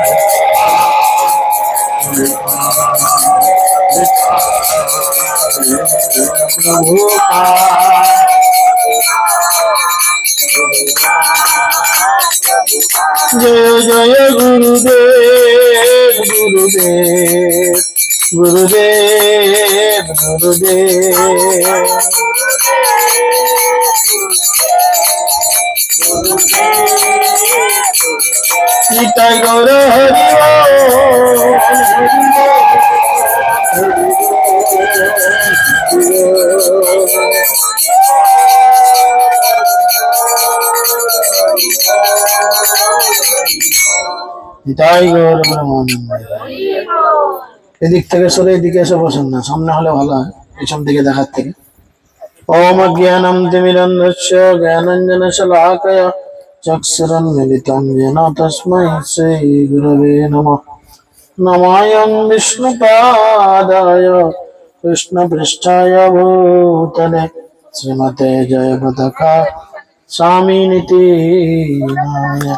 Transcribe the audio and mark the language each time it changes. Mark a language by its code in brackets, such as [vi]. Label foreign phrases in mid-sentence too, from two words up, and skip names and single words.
[hi] जय जय गुरुदेव गुरुदेव निताय गौर हरि [bn] নিতাই গৌর ব্রহ্মানন্দ এদিক থেকে সরে এদিকে এসে বসেন না, সামনে হলে ভালো হয়, পিছন থেকে দেখার থেকে। [sa] ओम अज्ञानं तिमिरन्धस्य ज्ञानाञ्जनशलाकया चक्षुरुन्मिलितं येन तस्मै श्रीगुरवे नमः। नमायं विष्णुपादाय कृष्णपृष्ठाय भूतले श्रीमते जयपताका स्वामिनिति नाय